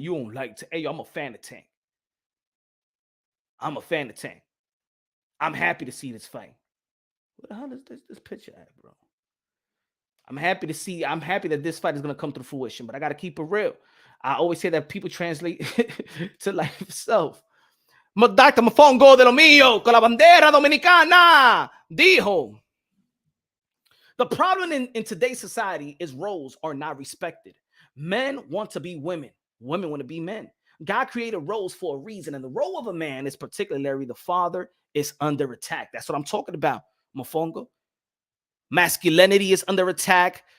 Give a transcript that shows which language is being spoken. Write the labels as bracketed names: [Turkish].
[English] You don't like to. Hey, yo, I'm a fan of Tank. I'm happy to see this fight. What the hell is this picture at, bro? I'm happy that this fight is gonna come to fruition, but I gotta keep it real. I always say that people translate to life itself. Dr. [Spanish] Mofongo de lo mío, con la bandera dominicana, dijo. [English] The problem in today's society is roles are not respected. Men want to be women. Women want to be men. God created roles for a reason, and the role of a man is particularly the father is under attack. That's what I'm talking about, Mofongo. Masculinity is under attack.